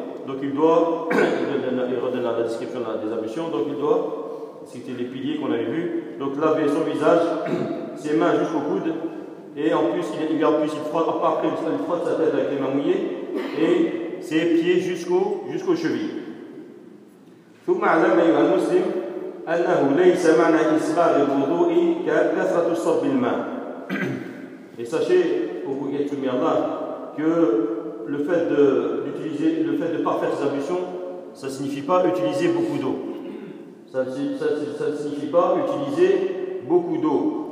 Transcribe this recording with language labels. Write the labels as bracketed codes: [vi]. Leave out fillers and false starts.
[fr] Donc il doit, il redonne la description des ablutions, donc il doit, c'était les piliers qu'on avait vus, donc laver son visage, ses mains jusqu'au coude. Et en plus, il frotte sa tête avec les mains mouillées et ses pieds jusqu'aux chevilles. [ar] ثم علم أيها المسلم أنه ليس معنى إسباغ الوضوء كثرة صب الماء. [fr] Et sachez, au bout de Allah, que le fait de parfaire ses ablutions, ça ne signifie pas utiliser beaucoup d'eau. Ça ne signifie pas utiliser beaucoup d'eau.